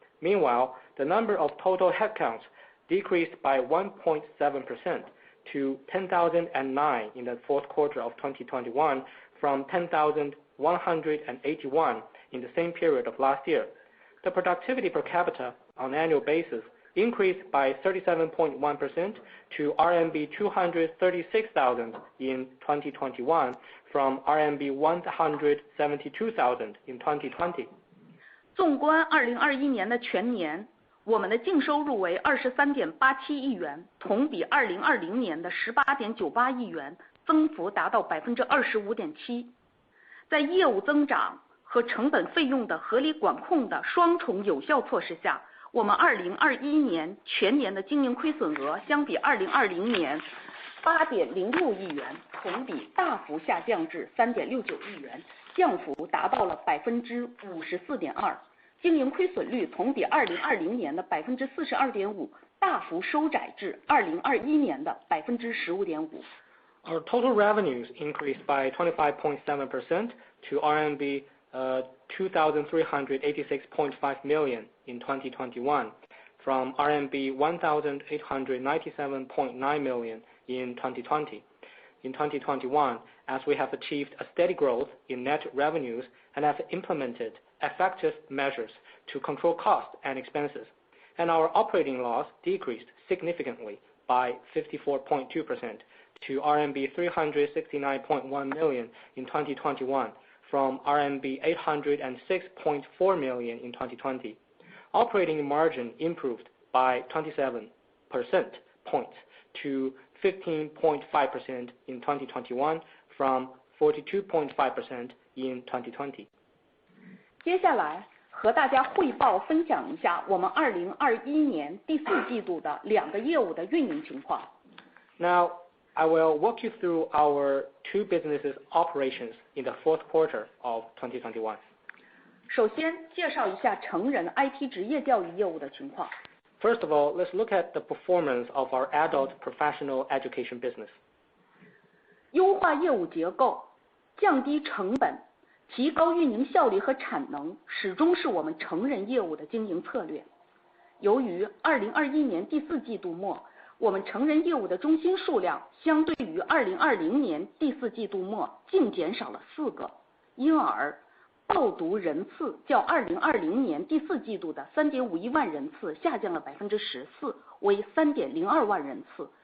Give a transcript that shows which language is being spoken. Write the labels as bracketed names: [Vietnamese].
[English] Meanwhile, the number of total headcounts decreased by 1.7% to 10,009 in the fourth quarter of 2021 from 10,181 in the same period of last year. The productivity per capita on an annual basis increased by 37.1% to RMB 236,000 in 2021 from RMB 172,000 in 2020. [Chinese] 纵观2021年的全年，我们的净收入为23.87亿元，同比2020年的18.98亿元，增幅达到25.7%。在业务增长和成本费用的合理管控的双重有效措施下，我们2021年全年的经营亏损额相比2020年8.06亿元，同比大幅下降至3.69亿元，降幅达到了54.2%。经营亏损率同比2020年的42.5%，大幅收窄至2021年的15.5%。 [English] Our total revenues increased by 25.7% to RMB 2,386.5 million in 2021 from RMB 1,897.9 million in 2020. In 2021, as we have achieved a steady growth in net revenues and have implemented effective measures to control costs and expenses, and our operating loss decreased significantly by 54.2% to RMB 369.1 million in 2021 from RMB 806.4 million in 2020. Operating margin improved by 27% points to 15.5% in 2021 from 42.5% in 2020. [Chinese] 接下来和大家汇报分享一下我们2021年第4季度的2个业务的运营情况。 [English] Now, I will walk you through our 2 businesses' operations in the fourth quarter of 2021. [Chinese] 首先介绍一下成人 IT 职业教育业务的情况。 [English] First of all, let's look at the performance of our adult professional education business. [Chinese] 优化业务结构，降低成本，提高运营效率和产能始终是我们成人业务的经营策略。由于2021年第4季度末，我们成人业务的中心数量相对于2020年第4季度末净减少了4个，因而报读人次较2020年第4季度的 3.51 万人次下降了 14%， 为 3.02 万人次。